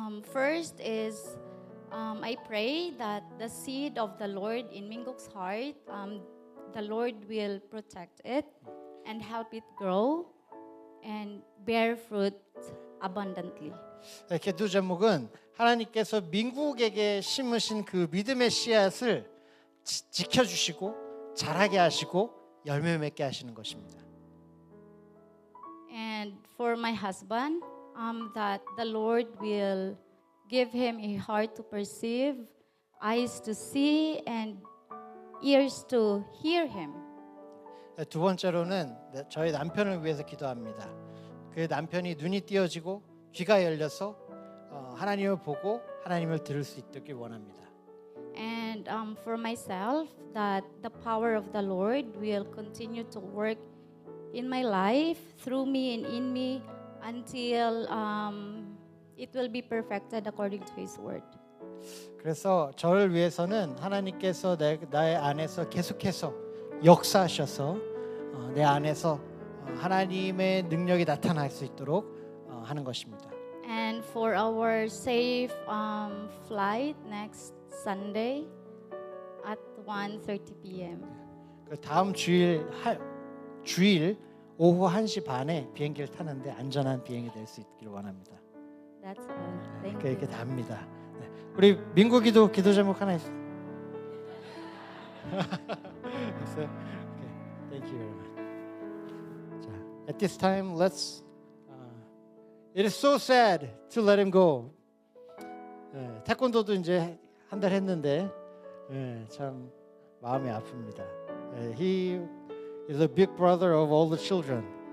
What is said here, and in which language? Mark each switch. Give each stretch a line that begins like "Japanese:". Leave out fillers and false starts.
English: first is I pray that the seed of the Lord in Minguk's heart, the Lord will protect it and help it grow and bear fruit abundantly.
Korean: 네, 기도 제목은 하나님께서 민국에게 심으신 그 믿음의 씨앗을 지켜주시고 자라게 하시고 열매 맺게 하시는 것입니다.
English: And for my husband, that the Lord will give him a heart to perceive, eyes to see, and ears to hear him.
Korean: 두 번째로는 저희 남편을 위해서 기도합니다. 그 남편이 눈이 띄어지고 귀가 열려서 하나님을 보고 하나님을 들을 수 있기를 원합니다.
English: And for myself, that the power of the Lord will continue to work in my life, through me and in me, until it will be perfected according to His word.
Korean: 그래서 저를 위해서는 하나님께서 나의 안에서 계속해서 역사하셔서 내 안에서 하나님의 능력이 나타날 수 있도록 하는 것입니다.
English: And for our safe flight next Sunday at 1:30 p.m.
Korean: 그 다음 주일 오후 1시 반에 비행기를 타는데 안전한 비행이 될 수 있기를 원합니다.
English: That's all. Thank
Korean: 이렇게
English: you.
Korean: 답니다. 네. 우리 민국이도 기도 제목 하나 있어요. 있어요?
English: Okay. Thank you very much. 자, at this time, let's. It is so sad to let him go.
Korean: 태권도도 이제 한 달 했는데 참 마음이 아픕니다.
English: He is a big brother of all the children.